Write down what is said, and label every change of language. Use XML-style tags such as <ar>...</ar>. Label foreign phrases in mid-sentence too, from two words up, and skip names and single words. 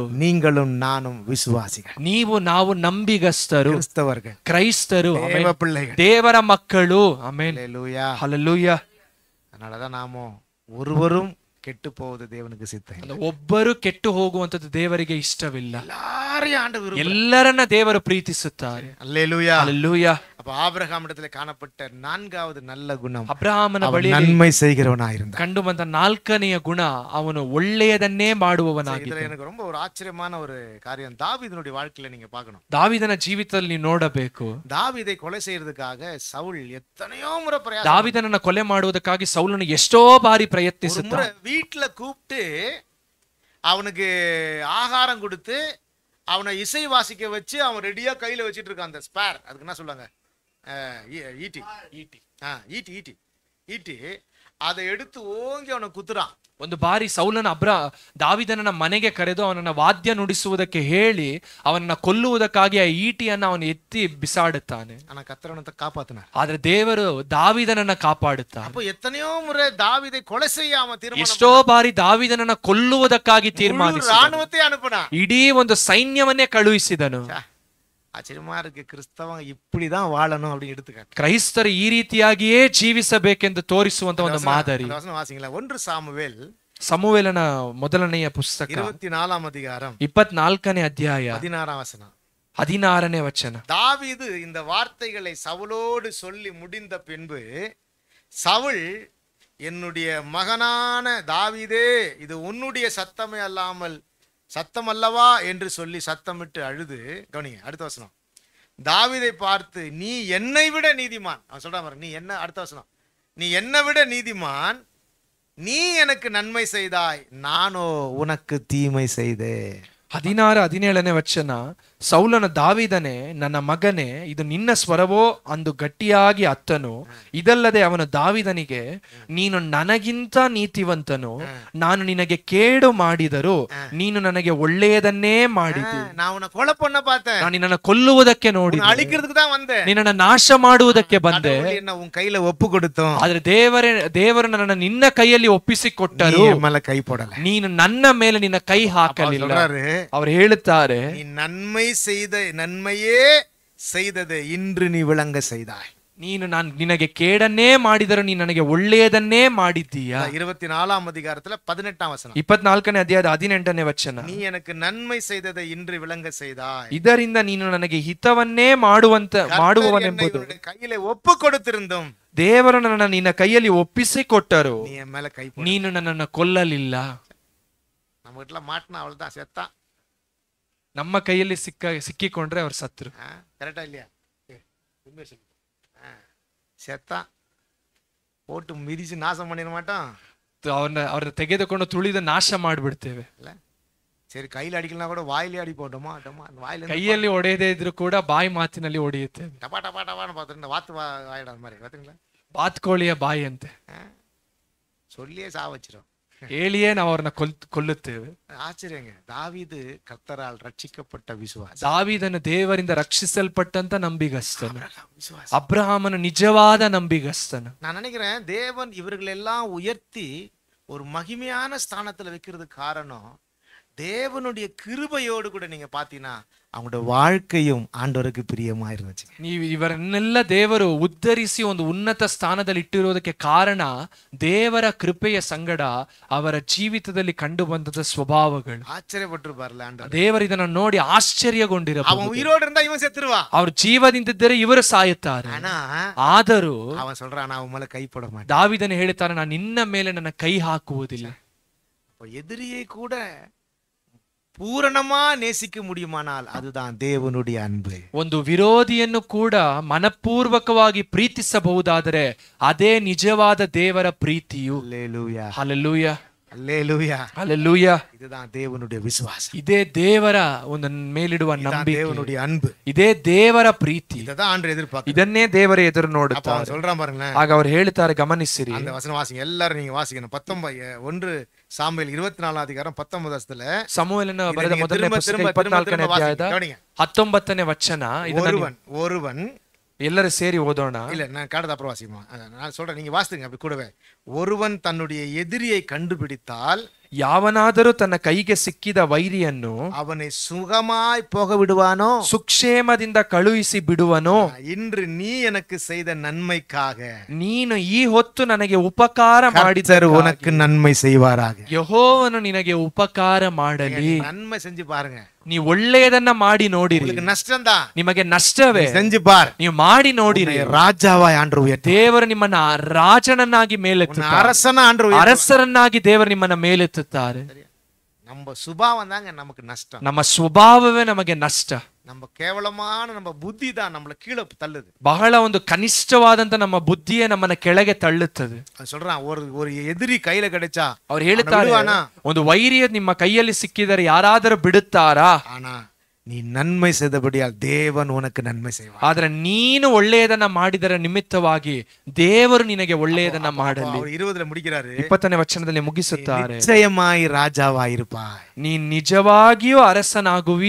<ta>நீங்களும் நானும் விசுவாசிகள்,</ta> <kn>ನಾವು ನಂಬಿಗಸ್ತರು,</kn> <ta>கிறிஸ்தவர்கள்,</ta> <kn>ಕ್ರೈಸ್ತರು,</kn> <ta>தேவ பிள்ளைகள்.</ta> <kn>ದೇವರ ಮಕ್ಕಳು. ಆಮೆನ್,</kn> <ta>ஹல்லேலூயா.</ta> <kn>ಹಲ್ಲೆಲೂಯಾ.</kn> <ta>அதனாலதான் நாம ஒருவரும் ಕೆಟ್ಟು போவது தேவனுக்கு சித்தம் இல்லை.</ta> <kn>ಒಬ್ಬರು ಕೆಟ್ಟು ಹೋಗುವಂತದ್ದು ದೇವರಿಗೆ ಇಷ್ಟವಿಲ್ಲ.</kn> <ta>எல்லாரையும் ஆண்டவர்</ta> <kn>ಎಲ್ಲರನ್ನ ದೇವರು ಪ್ರೀತಿಸುತ್ತಾರೆ.</kn> <ta>ஹல்லேலூயா.</ta> <kn>ಹಲ್ಲೆಲೂಯಾ.</kn> <ta>அப்ப ஆபிரகாம் இடத்துல காணப்பட்ட நான்காவது நல்ல குணம்,</ta> <kn>ಅಬ್ರಹಾಮನ</kn> <ta>அவன்</ta> <kn>ಬಳಿ</kn> <ta>நன்மை செய்கிறவனாயிருந்தான்.</ta> <kn>ಕಂಡು ಬಂದ ನಾಲ್ಕನೆಯ ಗುಣ, ಅವನು ಒಳ್ಳೆಯದನ್ನೇ ಮಾಡುವವನಾಗಿದ್ದ.</kn> <ta>இதுல எனக்கு ரொம்ப ஒரு ஆச்சரியமான ஒரு காரியம் தாவீதினுடைய வாழ்க்கையில நீங்க பார்க்கணும்.</ta> <kn>ದಾವಿದನ ಜೀವಿತದಲ್ಲಿ ನೀವು ನೋಡಬೇಕು.</kn> <ta>தாவீதை கொலை செய்யறதுக்காக சவுல் எத்தனையோ முறை பிரயாசம்,</ta> <kn>ದಾವಿದನನ್ನ ಕೊಲೆ ಮಾಡುವುದಕ್ಕಾಗಿ ಸೌಲನು ಎಷ್ಟೋ ಬಾರಿ ಪ್ರಯತ್ನಿಸುತ್ತ,</kn> <ta>வீட்டுல கூப்பிட்டு அவனுக்கு ஆகாரம் கொடுத்து அவனை இசை வாசிக்க வச்சு அவன் ரெடியா கையில வச்சிட்டு இருக்கான் அந்த ஸ்பேர், அதுக்கு என்ன சொல்லுவாங்க, ஈட்டி ஈட்டி ஈட்டி ஈட்டி ஈட்டி அதை எடுத்து ஓங்கி அவனை குத்துறான்.</ta> <kn>ಒಂದು ಬಾರಿ ಸೌಲನ ದಾವಿದನನ್ನ ಮನೆಗೆ ಕರೆದು ಅವನನ್ನ ವಾದ್ಯ ನುಡಿಸುವುದಕ್ಕೆ ಹೇಳಿ ಅವನನ್ನ ಕೊಲ್ಲುವುದಕ್ಕಾಗಿ ಆ ಈಟಿಯನ್ನ ಅವನು ಎತ್ತಿ ಬಿಸಾಡುತ್ತಾನೆ.</kn> <ta>ஆனா கர்த்தர் அவனை காப்பாத்தினார்.</ta> <kn>ಆದ್ರೆ ದೇವರು ದಾವಿದನನ್ನ ಕಾಪಾಡುತ್ತಾನೆ.</kn> <ta>அப்போ எத்தனையோ முறை தாவீதை கொலை செய்ய அவன் தீர்மானம்,</ta> <kn>ಎಷ್ಟೋ ಬಾರಿ ದಾವಿದನನ್ನ ಕೊಲ್ಲುವುದಕ್ಕಾಗಿ ತೀರ್ಮಾನಿಸಿದ,</kn> <ta>ராணுவத்தை அனுப்புனா,</ta> <kn>ಇಡೀ ಒಂದು ಸೈನ್ಯವನ್ನೇ ಕಳುಹಿಸಿದನು.</kn> <ta>ஆச்சரியமா இருக்கு, கிறிஸ்தவன் இப்படிதான் வாழணும் அப்படின்னு எடுத்துக்காட்டு.</ta> <kn>ಕ್ರೈಸ್ತರು ಈ ರೀತಿಯಾಗಿಯೇ ಜೀವಿಸಬೇಕೆಂದು ತೋರಿಸುವಂತ ಒಂದು ಮಾದರಿ.</kn> <ta>வாசிங்களா, 1 சாமுவேல்</ta> <kn>ಸಮುವೇಲನ ಮೊದಲನೆಯ ಪುಸ್ತಕ</kn> <ta>24 அதிகாரம்</ta> <kn>24ನೇ ಅಧ್ಯಾಯ</kn> <ta>16 வசனம்</ta> <kn>16ನೇ ವಚನ.</kn> <ta>தாவீது இந்த வார்த்தைகளை சவுலோடு சொல்லி முடிந்த பின்பு சவுல், என்னுடைய மகனான தாவீதே, இது உன்னுடைய சத்தமே அல்லாமல் சத்தம் அல்லவா என்று சொல்லி சத்தமிட்டு அழுது. கவனிங்க அடுத்த வசனம், தாவீதை பார்த்து, நீ என்னை விட நீதிமான், அவன் சொல்றான் பாருங்க, நீ என்ன, அடுத்த வசனம், நீ என்னை விட நீதிமான், நீ எனக்கு நன்மை செய்தாய், நானோ உனக்கு தீமை செய்தேன்.</ta> <kn>16-17ನೇ ವಚನ. ಸೌಲನು ದಾವೀದನೇ, ನನ್ನ ಮಗನೇ, ಇದು ನಿನ್ನ ಸ್ವರವೋ ಅಂದು ಗಟ್ಟಿಯಾಗಿ ಅತ್ತನು. ಇದಲ್ಲದೆ ಅವನು ದಾವೀದನಿಗೆ, ನೀನು ನನಗಿಂತ ನೀತಿವಂತನು, ನಾನು ನಿನಗೆ ಕೇಡು ಮಾಡಿದರೂ ನೀನು ನನಗೆ ಒಳ್ಳೆಯದನ್ನೇ ಮಾಡಿದಿ. ನಾನು ನಿನ್ನನ್ನು ಕೊಲ್ಲುವುದಕ್ಕೆ ನೋಡಿ, ನಿನ್ನನ್ನು ನಾಶ ಮಾಡುವುದಕ್ಕೆ ಬಂದೆ. ಆದ್ರೆ ದೇವರು ನನ್ನನ್ನು ನಿನ್ನ ಕೈಯಲ್ಲಿ ಒಪ್ಪಿಸಿಕೊಟ್ಟರು, ನೀನು ನನ್ನ ಮೇಲೆ ನಿನ್ನ ಕೈ ಹಾಕಲಿಲ್ಲ. ಅವರು ಹೇಳುತ್ತಾರೆ,</kn> <ta>நன்மையே செய்தது இன்று நீ விளங்க செய்தாய்.</ta> <kn>ನೀನು ನಿನಗೆ ಕೇಡನ್ನೇ ಮಾಡಿದರೂ ನೀನು ನನಗೆ ಒಳ್ಳೆಯದನ್ನೇ ಮಾಡಿದ್ದೀಯಾ.</kn> <ta>24 அதிகாரத்துல 18 ವಚನ.</ta> <kn>24ನೇ ಅಧ್ಯಾಯದ 18ನೇ ವಚನ.</kn> <ta>ನೀ எனக்கு நன்மை செய்ததை இன்று விளங்க செய்தாய்.</ta> <kn>ಇದರಿಂದ ನೀನು ನನಗೆ ಹಿತವನ್ನೇ ಮಾಡುವವನೆಂಬುದು ಕೈಯಲ್ಲಿ ಒಪ್ಪು ಕೊಡುತ್ತಿರುಂದುಂ, ದೇವರು ನನ್ನನ್ನು ನಿನ್ನ ಕೈಯಲ್ಲಿ ಒಪ್ಪಿಸಿಕೊಟ್ಟರು, ನೀನು ನನ್ನನ್ನು ಕೊಲ್ಲಲಿಲ್ಲ.</kn> <ta>ನಮ್ಮ வீட்ல மாட்டினா அவள்தான் செத்தா.</ta> <kn>ನಮ್ಮ ಕೈಯಲ್ಲಿ ಸಿಕ್ಕಿಕೊಂಡ್ರೆ ಅವ್ರು ಸತ್ರು.</kn> <ta>கரெக்டா இல்லையா? செத்தா போட்டு மிதிச்சு நாசம் பண்ணிட மாட்டோம்.</ta> <kn>ಅವ್ರನ್ನ ತೆಗೆದುಕೊಂಡು ತುಳಿದು ನಾಶ ಮಾಡ್ಬಿಡ್ತೇವೆ.</kn> <ta>இல்ல சரி கையில் அடிக்கலாம் கூட வாயிலே அடி போட்டோமா அந்த வாயில</ta> <kn>ಕೈಯಲ್ಲಿ ಹೊಡೆಯದೇ ಇದ್ರು ಕೂಡ ಬಾಯಿ ಮಾತಿನಲ್ಲಿ ಹೊಡೆಯುತ್ತೇವೆ.</kn> <ta>டபா டபா டபான்னு பார்த்துட்டு வாத்து வாயிட மாதிரி பார்த்தீங்களா,</ta> <kn>ಬಾತ್ಕೋಳಿಯ ಬಾಯಿ ಅಂತೆ.</kn> <ta>சொல்லியே சா வச்சிரும்.</ta> <kn>ಹೇಳಿಯೇ ನಾವು ಅವ್ರನ್ನ ಕೊಲ್ಲುತ್ತೇವೆ.</kn> <ta>ஆச்சரியங்க, தாவீது கர்த்தரால் ரட்சிக்கப்பட்ட விசுவாசி.</ta> <kn>ದಾವೀದನು ದೇವರಿಂದ ರಕ್ಷಿಸಲ್ಪಟ್ಟಂತ ನಂಬಿಗಸ್ತನು.</kn> <ta>விசுவாசி.</ta> <kn>ಅಬ್ರಹಾಮನು ನಿಜವಾದ ನಂಬಿಗಸ್ತನು.</kn> <ta>நான் நினைக்கிறேன் தேவன் இவர்களெல்லாம் உயர்த்தி ஒரு மகிமையான ஸ்தானத்துல வைக்கிறதுக்கு காரணம் தேவனுடைய கிருபையோடு கூட நீங்க பாத்தீங்கன்னா அவங்களோட வாழ்க்கையும் ஆண்டவருக்கு பிரியமா இருந்துச்சு.</ta> <kn>ನೀವು ಇವರನ್ನೆಲ್ಲ ದೇವರು ಉದ್ಧರಿಸಿ ಒಂದು ಉನ್ನತ ಸ್ಥಾನದಲ್ಲಿ ಇಟ್ಟಿರೋದಕ್ಕೆ ಕಾರಣ ದೇವರ ಕೃಪೆಯ ಸಂಗಡ ಅವರ ಜೀವಿತದಲ್ಲಿ ಕಂಡು ಬಂದದ ಸ್ವಭಾವಗಳು.</kn> <ta>ஆச்சரியப்பட்டிருப்பார்ல ஆண்டவர்.</ta> <kn>ದೇವರು ಇದನ್ನ ನೋಡಿ</kn> <ta>அவன்</ta> <kn>ಆಶ್ಚರ್ಯಗೊಂಡಿರಬಹುದು.</kn> <ta>உயிரோடு இருந்தா இவன் செத்துருவா.</ta> <kn>ಅವರು ಜೀವದಿಂದಿದ್ದರೆ ಇವರು ಸಾಯುತ್ತಾರೆ.</kn> <ta>ஆனா</ta> <kn>ಆದರೂ</kn> <ta>அவன் சொல்றான் நான் உன் மேல கை போட மாட்டேன்.</ta> <kn>ದಾವೀದನು ಹೇಳುತ್ತಾನೆ, ನಾನು ನಿನ್ನ ಮೇಲೆ ನನ್ನ ಕೈ ಹಾಕುವುದಿಲ್ಲ.</kn> <ta>எதிரியை கூட பூரணமா நேசிக்க முடியுமானால் அதுதான் தேவனுடைய அன்பு.</ta> <kn>ಒಂದು ವಿರೋಧಿಯನ್ನು ಕೂಡ ಮನಪೂರ್ವಕವಾಗಿ ಪ್ರೀತಿಸಬಹುದಾದರೆ ಅದೇ ನಿಜವಾದ ದೇವರ ಪ್ರೀತಿಯು.</kn> <ta>அல்லேலூயா,</ta> <kn>ಹಲ್ಲೆಲೂಯಾ,</kn> <ta>அல்லேலூயா.</ta> <kn>ಹಲ್ಲೆಲೂಯಾ.</kn> <ta>இதுதான் தேவனுடைய விசுவாசம்.</ta> <kn>ಇದೇ ದೇವರ ಒಂದು ಮೇಲಿಡುವ</kn> <ta>இதுதான்</ta> <kn>ನಂಬಿಕೆ,</kn> <ta>தேவனுடைய அன்பு.</ta> <kn>ಇದೇ ದೇವರ ಪ್ರೀತಿ.</kn> <ta>இததான் ஆண்டு எதிர்பார்க்க.</ta> <kn>ಇದನ್ನೇ ದೇವರ ಎದುರು</kn> <ta>அப்ப</ta> <kn>ನೋಡುತ್ತಾರೆ.</kn> <ta>அவன் சொல்றான் பாருங்களேன்,</ta> <kn>ಆಗ ಅವ್ರು ಹೇಳ್ತಾರೆ, ಗಮನಿಸಿರಿ.</kn> <ta>அந்த வசனம் வாசிங்க எல்லாரும், நீங்க வாசிக்கணும். 1 சாமுவேல் 24 அதிகாரம் 19</ta> <kn>ಸಮುವೇಲನ ಬರೆದ</kn> <ta>நீங்க</ta> <kn>ಮೊದಲನೇ</kn> <ta>திரும்ப</ta> <kn>ಪುಸ್ತಕ</kn> <ta>திரும்ப</ta> <kn>24ನೇ</kn> <ta>திரும்ப</ta> <kn>ಅಧ್ಯಾಯದ</kn> <ta>கவனிங்க.</ta> <kn>19ನೇ ವಚನ. ಇದನ್ನ</kn> <ta>ஒருவன்</ta> <kn>ಎಲ್ಲರೂ ಸೇರಿ ಓದೋಣ.</kn> <ta>இல்ல நான் காடத அப்புறம் வாசிக்குமா, நான் சொல்றேன், நீங்க வாசிங்க அப்படி கூடவே. ஒருவன் தன்னுடைய எதிரியை கண்டுபிடித்தால்</ta> <kn>ಯಾವನಾದರೂ ತನ್ನ ಕೈಗೆ ಸಿಕ್ಕಿದ ವೈರಿಯನ್ನು</kn> <ta>அவனை சுகமாய் போக விடுவானோ,</ta> <kn>ಸುಕ್ಷೇಮದಿಂದ ಕಳುಹಿಸಿ ಬಿಡುವನೋ.</kn> <ta>இன்று நீ எனக்கு செய்த நன்மைக்காக</ta> <kn>ನೀನು ಈ ಹೊತ್ತು ನನಗೆ ಉಪಕಾರ ಮಾಡಿದ</kn> <ta>கர்த்தர் உனக்கு நன்மை செய்வாராக.</ta> <kn>ಯೆಹೋವನು ನಿನಗೆ ಉಪಕಾರ ಮಾಡಲಿ.</kn> <ta>நன்மை செஞ்சு பாருங்க.</ta> <kn>ನೀವು ಒಳ್ಳೆಯದನ್ನ ಮಾಡಿ ನೋಡಿರಿ.</kn> <ta>உங்களுக்கு நஷ்டம்தான்,</ta> <kn>ನಿಮಗೆ ನಷ್ಟವೇ,</kn> <ta>செஞ்சு பார்.</ta> <kn>ನೀವು ಮಾಡಿ ನೋಡಿರಿ.</kn> <ta>ராஜாவாய் ஆண்டு உயர்த்தி,</ta> <kn>ದೇವರು ನಿಮ್ಮನ್ನ ರಾಜನನ್ನಾಗಿ ಮೇಲೆತ್ತುತ್ತಾರೆ.</kn> <ta>அரசனா ஆண்டு உயர்த்தி.</ta> <kn>ಅರಸರನ್ನಾಗಿ ದೇವರು ನಿಮ್ಮನ್ನ ಮೇಲೆತ್ತುತ್ತಾರೆ.</kn> <ta>நம்ம சுபாவம் தாங்க நமக்கு நஷ்டம்.</ta> <kn>ನಮ್ಮ ಸ್ವಭಾವವೇ ನಮಗೆ ನಷ್ಟ.</kn> <ta>நம்ம ಕೇವಲமான நம்ம புத்தி தான் நம்மள கீழே தள்ளுது.</ta> <kn>ಬಹಳ ಒಂದು ಕನಿಷ್ಠವಾದಂತ ನಮ್ಮ ಬುದ್ಧಿಯೇ ನಮ್ಮನ್ನ ಕೆಳಗೆ ತಳ್ಳುತ್ತದೆ.</kn> <ta>சொல்றான், ஒரு எதிரி கையில கிடைச்சா</ta> <kn>ಅವ್ರು ಹೇಳ್ತಾರೆ, ಒಂದು ವೈರಿಯ ನಿಮ್ಮ ಕೈಯಲ್ಲಿ ಸಿಕ್ಕಿದರೆ ಯಾರಾದರೂ ಬಿಡುತ್ತಾರಾ?</kn> <ta>ஆனா நீ நன்மை செய்தபடியால் தேவன் உனக்கு நன்மை செய்வார்.</ta> <kn>ಆದ್ರೆ ನೀನು ಒಳ್ಳೆಯದನ್ನ ಮಾಡಿದರ ನಿಮಿತ್ತವಾಗಿ ದೇವರು ನಿನಗೆ ಒಳ್ಳೆಯದನ್ನ ಮಾಡಲಿ.</kn> <ta>அவர் 20ல முடிக்கிறாரு,</ta> <kn>20ನೇ ವಚನದಲ್ಲಿ ಮುಗಿಸುತ್ತಾರೆ,</kn> <ta>நிச்சயமாய் ராஜாவாயிருப்பாய்.</ta> <kn>ನೀ ನಿಜವಾಗಿಯೂ ಅರಸನಾಗುವಿ.</kn>